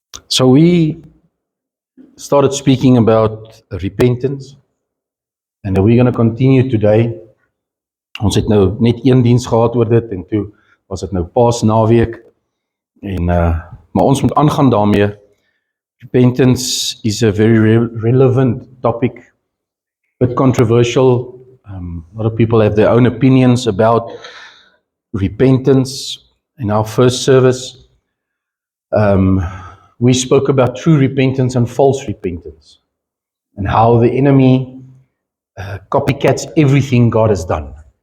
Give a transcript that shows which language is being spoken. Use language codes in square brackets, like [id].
[en] So we started speaking about repentance, and we're going to continue today. [af] Ons het nou net een diens gehad oor dit, en toe was dit nou Paasnaweek, en maar ons moet aangaan daarmee. [en] Repentance is a very relevant topic, but controversial. A lot of people have their own opinions about repentance. In our first service, we spoke about true repentance and false repentance, and how the enemy copycats everything God has done.